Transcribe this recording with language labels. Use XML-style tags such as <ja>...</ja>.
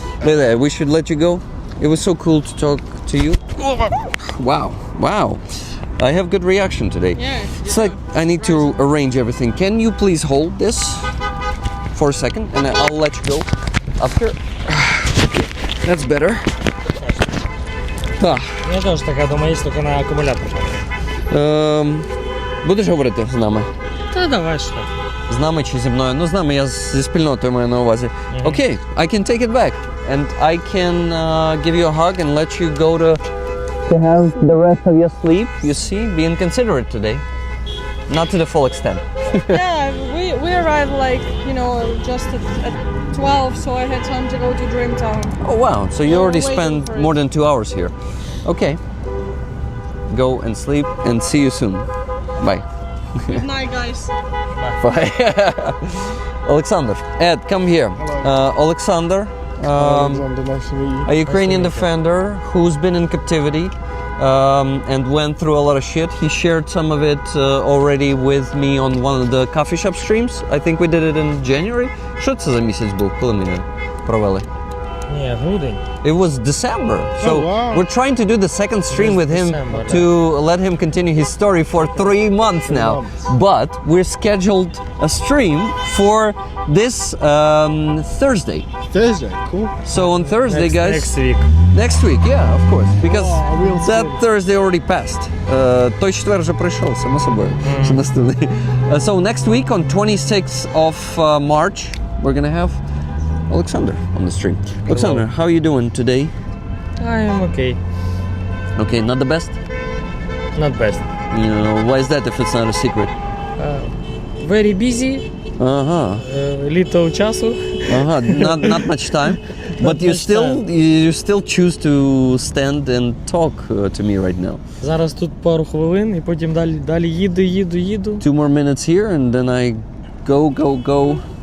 <en>Lilia, we should let you go. It was so cool to talk to you. Wow. I have good reaction today. Yeah. It's like I need to arrange everything. Can you please hold this for a second and I'll let you go after? Okay, that's better.</en> <uk>Я теж така думаю, є тільки на акумулятор. Будеш говорити з нами? Та давай що. З нами чи зі мною? Ну, з нами, я зі спільнотою маю на увазі.</uk> <en>Okay, I can take it back. And I can give you a hug and let you go to have the rest of your sleep. You see, being considerate today. Not to the full extent. Yeah, we arrived just at 12, so I had time to go to Dreamtown. Oh wow, so you already waiting spent for it. more than 2 hours here. Okay. Go and sleep and see you soon. Bye. Good night, guys. Bye. Alexander, Ed, come here. Alexander, Alexander, nice to meet you. a Ukrainian defender who's been in captivity and went through a lot of shit. He shared some of it already with me on one of the coffee shop streams. I think we did it in January.</en> <uk>Що це за місяць був, коли ми провели? Ні, грудень.</uk> <en>It was December. So wow. we're trying to do the second stream with him December, to let him continue his story for 3 months now. months. But we're scheduled a stream for this Thursday. Thursday, cool. So on Thursday, guys. Next week. Next week, yeah, of course. Because Oh, we'll that see. Thursday already passed.</en> <uk>Той четвер вже пройшов, само собою. Що наступний.</uk> <en>So next week on 26th of March, we're gonna have Alexander on the stream. Alexander, how are you doing today? I am okay. Okay, not the best? Not best. You know, why is that if it's not a secret? Very busy. Uh-huh. Little</en> <uk>часу.</uk> <en>Not much time. But you still choose to stand and talk to me right now.</en> <uk>Зараз тут пару хвилин і потім далі їду.</uk> <en>2 more minutes here and then I go.</en>